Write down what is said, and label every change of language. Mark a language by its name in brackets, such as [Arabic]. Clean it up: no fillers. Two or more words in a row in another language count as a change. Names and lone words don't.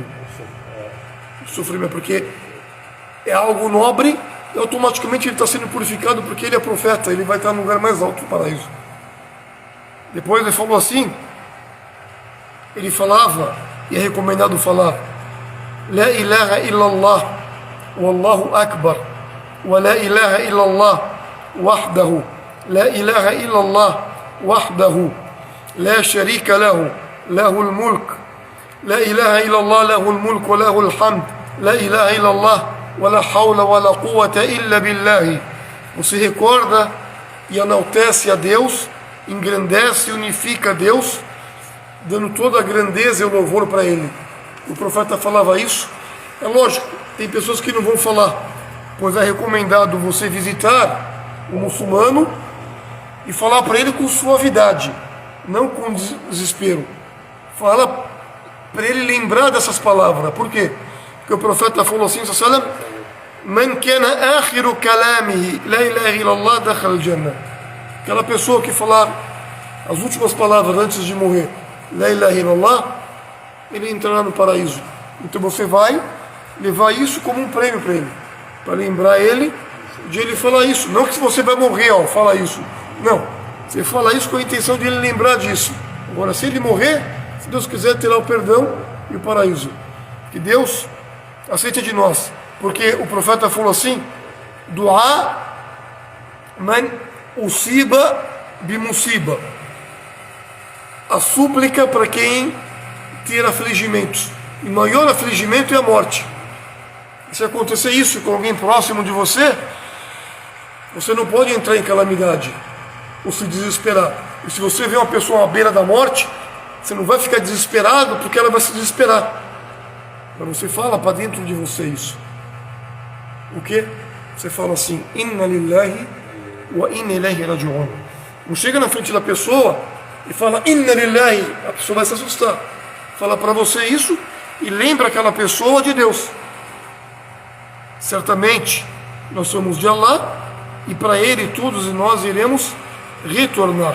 [Portuguese] Sofrimento, porque é algo nobre e automaticamente ele está sendo purificado, porque ele é profeta, ele vai estar no lugar mais alto do paraíso. Depois ele falou assim, ele falava E é recomendado falar [Arabic] لا إله إلا الله والله أكبر ولا إله إلا الله وحده لا إله إلا الله وحده لا شريك له له الملك لا إله إلا الله له الملك وله الحمد لا إله إلا الله ولا حول ولا قوة إلا بالله. [Portuguese] Você recorda e enaltece a Deus, engrandece e unifica a Deus, dando toda a grandeza e o louvor para Ele. O profeta falava isso. É lógico, tem pessoas que não vão falar, pois é recomendado você visitar o muçulmano e falar para ele com suavidade, não com desespero. Fala para ele lembrar dessas palavras. Por quê? Porque o profeta falou assim, [Arabic] سلم من كان آخر كلامه لا إله إلا الله دخل الجنة. [Portuguese] Aquela pessoa que falar as últimas palavras antes de morrer, [Arabic] لا إله إلا الله, [Portuguese] ele entrará no paraíso. Então você vai levar isso como um prêmio para ele, para lembrar ele de ele falar isso. Não que se você vai morrer, fala isso. Não, você fala isso com a intenção de ele lembrar disso. Agora, se ele morrer, se Deus quiser, terá o perdão e o paraíso. Que Deus aceite de nós. Porque o profeta falou assim, [Arabic] دعاء من أصيب بمصيبة. [Portuguese] A súplica para quem ter afligimentos. E maior afligimento é a morte. Se acontecer isso com alguém próximo de você, você não pode entrar em calamidade ou se desesperar. E se você vê uma pessoa à beira da morte, você não vai ficar desesperado porque ela vai se desesperar. Mas você fala para dentro de você isso. O que? Você fala assim, [Arabic] إنا لله وإنا إليه راجعون. [Portuguese] Não chega na frente da pessoa e fala [Arabic] إنا لله, [Portuguese] a pessoa vai se assustar. Fala para você isso e lembra aquela pessoa de Deus. Certamente nós somos de Allah e para Ele todos nós iremos retornar.